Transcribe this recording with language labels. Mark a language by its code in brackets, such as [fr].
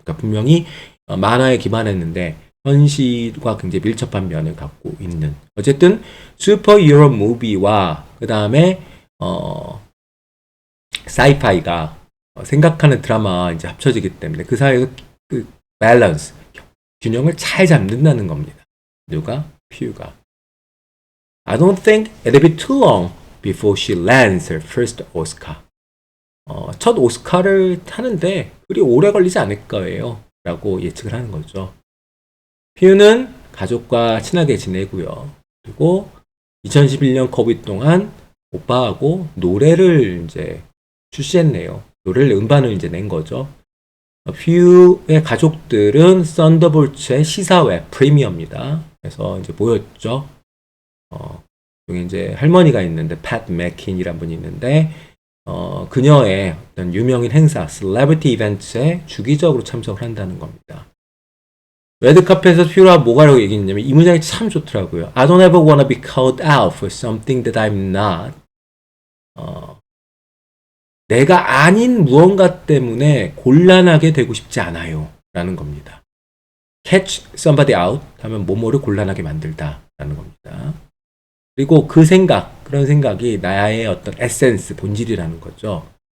[ko] 그러니까 분명히 만화에 기반했는데 현실과 굉장히 밀접한 면을 갖고 있는, 어쨌든 슈퍼 히어로 무비와 그 다음에 사이파이가 생각하는 드라마와 이제 합쳐지기 때문에 그 사이에서 그 밸런스, 균형을 잘 잡는다는 겁니다. 누가? 퓨가. [en] I don't think it'll be too long before she lands her first Oscar. [ko] 첫 오스카를 타는데 그리 오래 걸리지 않을 거예요. 라고 예측을 하는 거죠. 퓨는 가족과 친하게 지내고요. 그리고 2011년 코비드 동안 오빠하고 노래를 이제 출시했네요. 노래를 음반을 이제 낸 거죠. 퓨의 가족들은 썬더볼츠의 시사회 프리미어입니다. 그래서 이제 모였죠. 여기 이제 할머니가 있는데 팻 맥킨이라는 분이 있는데 그녀의 어떤 유명인 행사, 셀레브리티 이벤트에 주기적으로 참석을 한다는 겁니다. 레드카펫에서 퓨가 뭐라고 얘기했냐면 이 문장이 참 좋더라고요. [en] I don't ever wanna be called out for something that I'm not. [ko] 내가 아닌 무언가 때문에 곤란하게 되고 싶지 않아요. 라는 겁니다. [en] catch somebody out [ko] 하면 뭐뭐를 곤란하게 만들다 라는 겁니다. 그리고 그 생각, 그런 생각이 나의 어떤 에센스, 본질이라는 거죠.